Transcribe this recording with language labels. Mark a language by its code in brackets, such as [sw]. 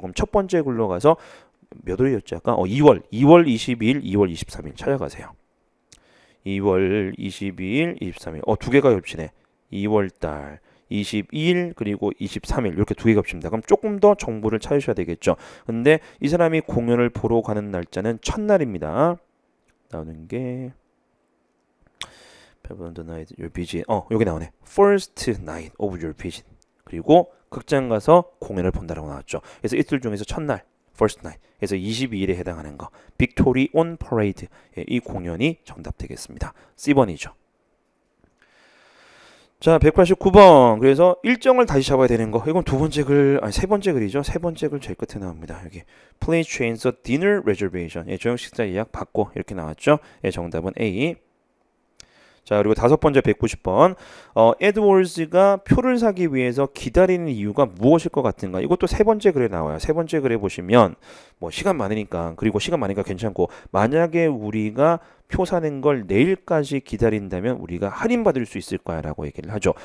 [ko] 그럼 첫 번째 글로 가서 몇 월이었지 아까? 2월 22일, 2월 23일 찾아가세요. 2월 22일, 23일. 두 개가 겹치네. 2월달 22일 그리고 23일 이렇게 두 개가 겹칩니다. 그럼 조금 더 정보를 찾으셔야 되겠죠. 근데 이 사람이 공연을 보러 가는 날짜는 첫날입니다. 나오는 게 [en] the night your vision. [ko] 여기 나오네. [en] First night of your vision. [ko] 그리고 극장 가서 공연을 본다라고 나왔죠. 그래서 이틀 중에서 첫날 [en] First night. [ko] 그래서 22일에 해당하는 거. [en] Victory on Parade. [ko] 이 공연이 정답 되겠습니다. C번이죠. 자, 189번. 그래서 일정을 다시 잡아야 되는 거. 이건 두 번째 글, 세 번째 글이죠. 세 번째 글 제일 끝에 나옵니다. [en] 여기 Please change the dinner reservation. [ko] 저녁 식사 예약 받고 이렇게 나왔죠. 정답은 A. 자, 그리고 다섯 번째 190번. 에드워즈가 표를 사기 위해서 기다리는 이유가 무엇일 것 같은가? 이것도 세 번째 글에 나와요. 세 번째 글에 보시면 뭐 시간 많으니까 괜찮고 만약에 우리가 표 사는 걸 내일까지 기다린다면 우리가 할인받을 수 있을 거야 라고 얘기를 하죠.